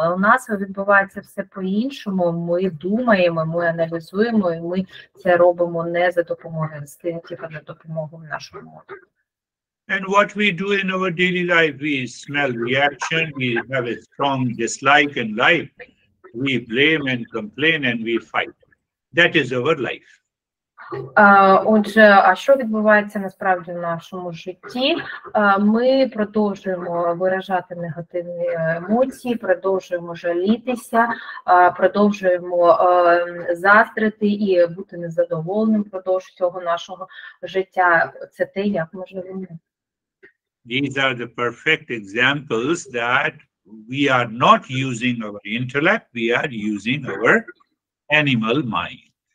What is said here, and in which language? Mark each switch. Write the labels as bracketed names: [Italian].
[Ukrainian] Але у нас відбувається все по-іншому. Ми думаємо, ми аналізуємо, і ми це робимо не за допомогою інстинктів, а за допомогою нашого мозку. [English] And what we do in our daily life, we smell reaction, we have a strong dislike in life, we blame and complain and we fight. That is our life. [Ukrainian] Отже, а що відбувається насправді в нашому житті? Ми продовжуємо виражати негативні емоції, продовжуємо жалітися, продовжуємо заздрити і бути незадоволеним впродовж цього нашого життя. Це те, як ми живемо. [English] These are the perfect examples that we are not using our intellect, we are using our animal mind.